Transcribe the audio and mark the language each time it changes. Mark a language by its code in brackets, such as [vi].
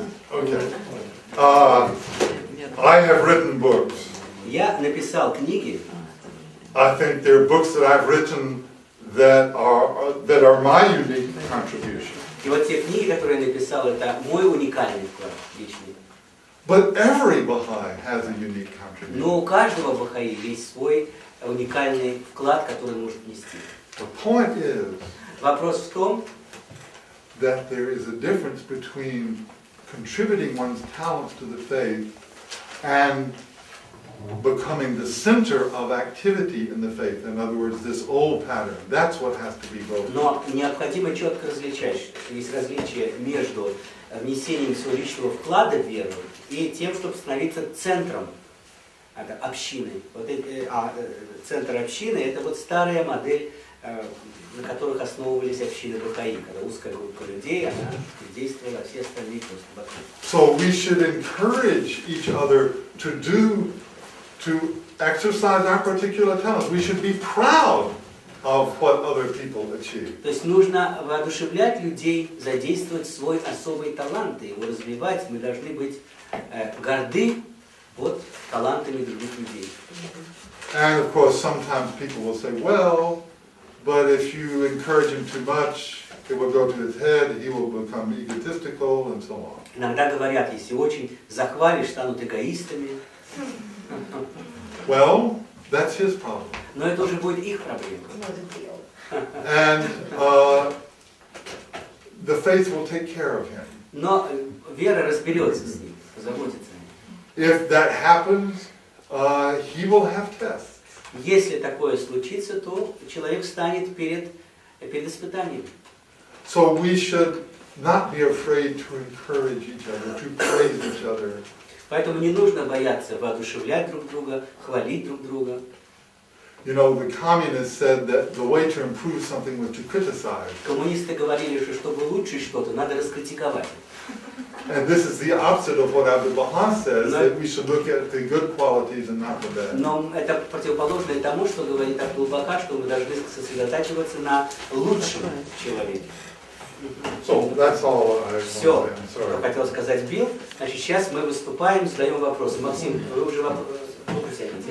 [en] Okay. I have written books. [ru] Я написал книги. [en] I think there are books that I've written that are my unique contribution. [ru] И вот те книги, которые я написал, это мой уникальный вклад личный. [en] But every Baha'i has a unique contribution. [ru] Но у каждого Бахаи есть свой уникальный вклад, который он может нести. [en] The point is [ru] Вопрос в том, [en] that there is a difference between contributing one's talents to the faith and becoming the center of activity in the faith. In other words, this old pattern. That's what has to be broken. [ru] но необходимо четко различать, что есть различие между внесением своего личного вклада в веру и тем, чтобы становиться центром общины. Вот центр общины – это вот старая модель, на которых основывались общины Бахаи, когда узкая группа людей, она действовала, а все остальные просто вокруг. [en] So we should encourage each other to exercise our particular talents. We should be proud of what other people achieve. [ru] То есть нужно воодушевлять людей, задействовать свой особый талант, и его развивать. Мы должны быть горды вот талантами других людей. [en] And of course, sometimes people will say, well, but if you encourage him too much, it will go to his head, he will become egotistical, and so on. [ru] Иногда говорят, если очень захвалишь, станут эгоистами. [en] Well, that's his problem. [ru] Но это уже будет их проблема. [en] And the faith will take care of him. [ru] Но вера разберется с ним, позаботится о ним. [en] If that happens, he will have tests. [ru] Если такое случится, то человек станет перед испытанием. [en] So we should not be afraid to encourage each other, to praise each other. [ru] Поэтому не нужно бояться воодушевлять друг друга, хвалить друг друга. [en] You know, the communists said that the way to improve something was to criticize. [ru] Коммунисты говорили, что чтобы улучшить что-то, надо раскритиковать. [en] And this is the opposite of what Abdu'l-Baha says, that we should look at the good qualities and not the bad. [ru] Но это противоположное тому, что говорит Абдул-Баха, что мы должны сосредотачиваться на лучшем человеке. [en] So that's all I [ru] Все, [en] want to say. I'm [ru] что [en] sorry. [ru] хотел сказать Билл. Значит, сейчас мы выступаем, задаем вопросы. Максим, вы уже вопросы тянете?